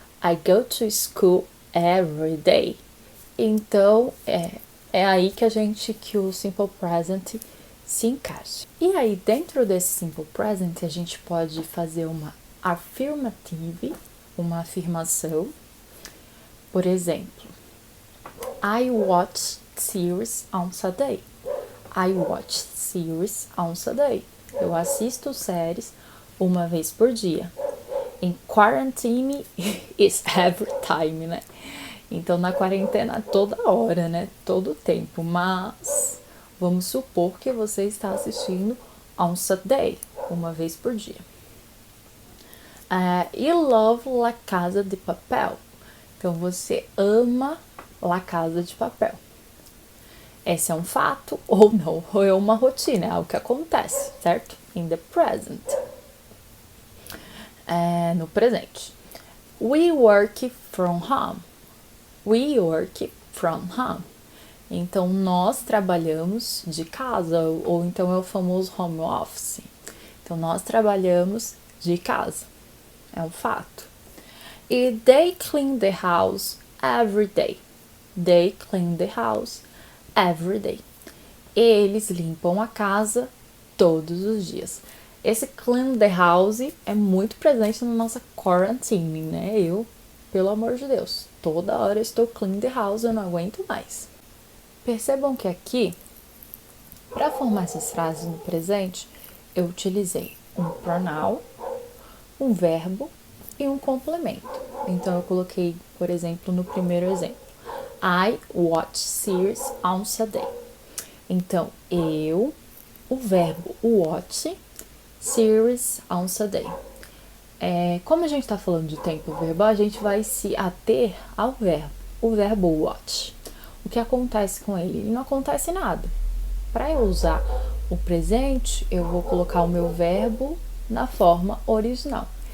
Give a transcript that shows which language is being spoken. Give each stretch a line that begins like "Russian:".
English: I go to school every day.
Portuguese: Então, é aí que o simple present se encaixa. E aí, dentro desse simple present, a gente pode fazer uma affirmative, uma afirmação. Por exemplo,
English: I watch series on Saturday. I watch series on Saturday.
Portuguese: Eu assisto séries uma vez por dia.
English: Em quarantine is every time, né?
Portuguese: Então, na quarentena, toda hora, né? Todo tempo. Mas, vamos supor que você está assistindo
English: on Saturday,
Portuguese: uma vez por dia.
English: You love La Casa de Papel.
Portuguese: Então, você ama La Casa de Papel. Esse é um fato ou não, ou é uma rotina, é algo que acontece, certo?
English: In the present.
Portuguese: No presente.
English: We work from home. We work from home.
Portuguese: Então, nós trabalhamos de casa, ou então é o famoso home office. Então, nós trabalhamos de casa. É um fato.
English: E they clean the house every day. They clean the house every day.
Portuguese: Eles limpam a casa todos os dias. Esse
English: clean the house
Portuguese: é muito presente na nossa quarantine, né? Pelo amor de Deus, toda hora eu estou
English: clean the house,
Portuguese: eu não aguento mais. Percebam que aqui, para formar essas frases no presente, eu utilizei um pronoun, um verbo e um complemento. Então, eu coloquei, por exemplo, no primeiro exemplo,
English: I watch series on Saturday.
Portuguese: Então, o verbo watch,
English: series on Saturday.
Portuguese: Como a gente está falando de tempo verbal, a gente vai se ater ao verbo, o verbo watch. O que acontece com ele? Ele não acontece nada. Para eu usar o presente, eu vou colocar o meu verbo na forma original.